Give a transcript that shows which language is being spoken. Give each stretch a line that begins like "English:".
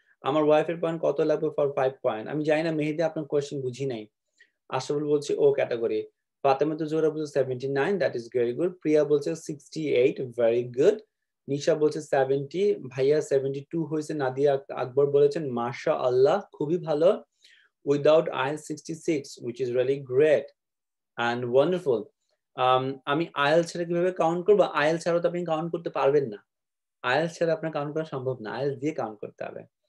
Bangla: আমার ওয়াইফের পয়েন্ট কত লাগবে ফর 5 পয়েন্ট? আমি জানি না মেহেদি, আপনার কোয়েশ্চেন বুঝি নাই। আশরাফুল বলছে ও ক্যাটাগরি। ফাতেমা জোহরা বলছে 79,
English: That is very good.
Bangla: প্রিয়া বলছে 68,
English: Very good.
Bangla: নিশা বলছে 70, ভাইয়া 72 হয়েছে। নাদিয়া আকবর বলেছেন মাশাআল্লাহ, খুবই ভালো।
English: Without IELTS 66, which is really great and wonderful.
Bangla: আমি আইএলটিএস ছাড়া কিভাবে কাউন্ট করবো? আইএলটিএস ছাড়া তো আপনি কাউন্ট করতে পারবেন না। আইএলটিএস ছাড়া আপনার কাউন্ট করা সম্ভব না, আইএলটিএস দিয়ে কাউন্ট করতে হবে।